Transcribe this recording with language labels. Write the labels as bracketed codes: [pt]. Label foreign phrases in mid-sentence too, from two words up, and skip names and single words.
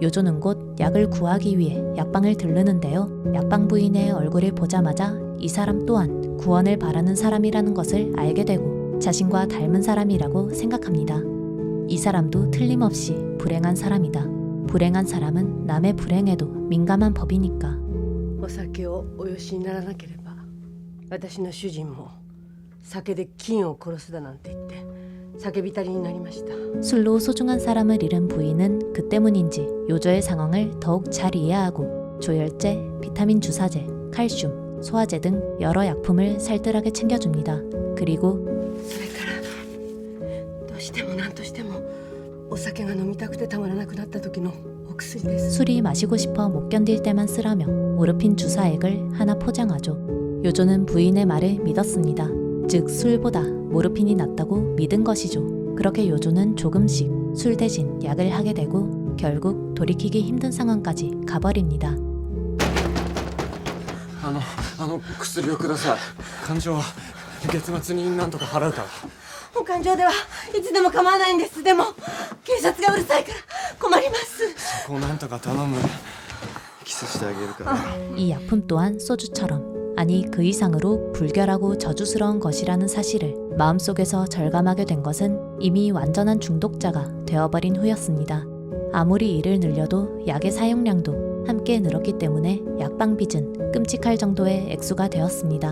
[ko] 요조는 곧 약을 구하기 위해 약방을 들르는데요. 약방 부인의 얼굴을 보자마자 이 사람 또한 구원을 바라는 사람이라는 것을 알게 되고 자신과 닮은 사람이라고 생각합니다. 이 사람도 틀림없이 불행한 사람이다. 불행한 사람은 남의 불행에도 민감한 법이니까. [ja] お酒をおよしにならなければ私の主人も酒で金を殺すだなんて言って酒浸りになりました。 [ko] 술로 소중한 사람을 잃은 부인은 그 때문인지 요조의 상황을 더욱 잘 이해하고 조혈제, 비타민 주사제, 칼슘, 소화제 등 여러 약품을 살뜰하게 챙겨줍니다. 그리고 [ja] それからどうしても何としてもお酒が飲みたくてたまらなくなった時のお薬です。 [ko] 술이 마시고 싶어 못 견딜 때만 쓰라며 모르핀 주사액을 하나 포장하죠. 요조는 부인의 말을 믿었습니다. 즉 술보다 모르핀이 낫다고 믿은 것이죠. 그렇게 요조는 조금씩 술 대신 약을 하게 되고 결국 돌이키기 힘든 상황까지 가버립니다. [ja] あの薬をください。患者は月末に何とか払うから。お勘定ではいつでも構わないんです。でも警察がうるさいから困ります。そこを何とか頼む。キスしてあげるから。 [ko] 이 약품 또한 소주처럼 아니 그 이상으로 불결하고 저주스러운 것이라는 사실을 마음속에서 절감하게 된 것은 이미 완전한 중독자가 되어버린 후였습니다. 아무리 일을 늘려도 약의 사용량도 함께 늘었기 때문에 약방빚은 끔찍할 정도의 액수가 되었습니다.